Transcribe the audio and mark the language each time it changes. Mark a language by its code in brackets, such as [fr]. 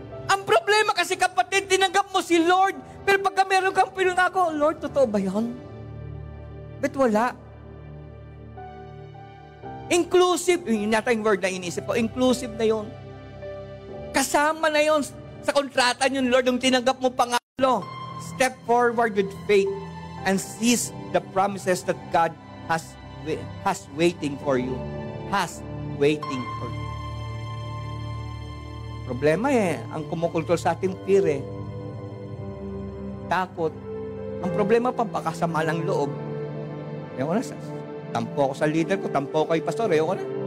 [tl] Ang problema kasi kapatid, tinanggap mo si Lord, pero pagka meron kang pinangako, Lord, totoo ba yun? Ba't wala? Inclusive, yun yata yung word na inisip ko, inclusive na yun. Kasama na yun sa kontrata niyo ni Lord, yung tinanggap mo pangako. [en] Step forward with faith and seize the promises that God has waiting for you. Has waiting for you. [tl] Problema ang kumukultol sa ating fear takot. Ang problema pa, baka sama ng loob. Ayaw ko na, tampo ako sa leader ko, tampo ko kay pastor, ayaw ko na.